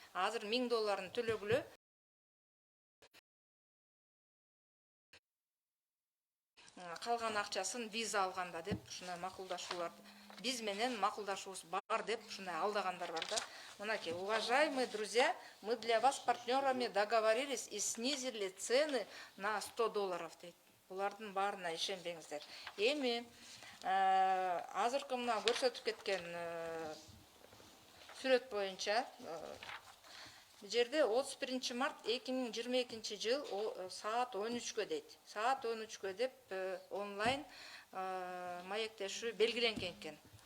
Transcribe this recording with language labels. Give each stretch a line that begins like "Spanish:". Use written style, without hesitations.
Kyrgyz: Азыр $1000 төлөгүлө калган акчасын виза алганда деп ушундай макулдашуулар биз менен макулдашуубуз бар деп ушундай алдагандар бар да. Мынакей,
Russian: уважаемые друзья, мы для вас партнерами договорились и снизили цены на $100
Kyrgyz: дейт. Булардын баарына ишенбеңиздер. Эми азыркы мына көрсөтүп кеткен сүрөт боюнча бул жерде 31 март 2022 жыл саат 13-кө дейт. Саат 13-кө деп онлайн маектешүү белгиленген экен.